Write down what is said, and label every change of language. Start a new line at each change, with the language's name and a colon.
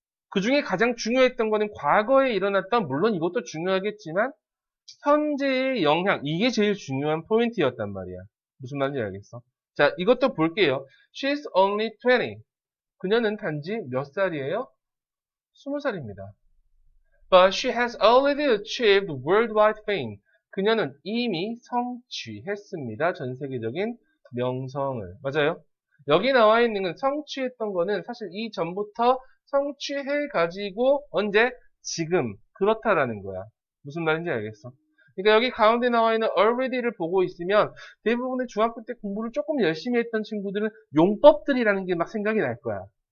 Korean: 그 중에 가장 중요했던 거는 과거에 일어났던, 물론 이것도 중요하겠지만 현재의 영향, 이게 제일 중요한 포인트였단 말이야. 무슨 말인지 알겠어? 자, 이것도 볼게요.
English: She's only 20.
Korean: 그녀는 단지 몇 살이에요? 20살입니다.
English: But she has already achieved worldwide fame.
Korean: 그녀는 이미 성취했습니다. 전 세계적인 명성을. 맞아요? 여기 나와 있는 건 성취했던 거는 사실 이전부터 성취해가지고 언제? 지금. 그렇다라는 거야. 무슨 말인지 알겠어? 그러니까 여기 가운데 나와 있는 already를 보고 있으면 대부분의 중학교 때 공부를 조금 열심히 했던 친구들은 용법들이라는 게 막 생각이 날 거야.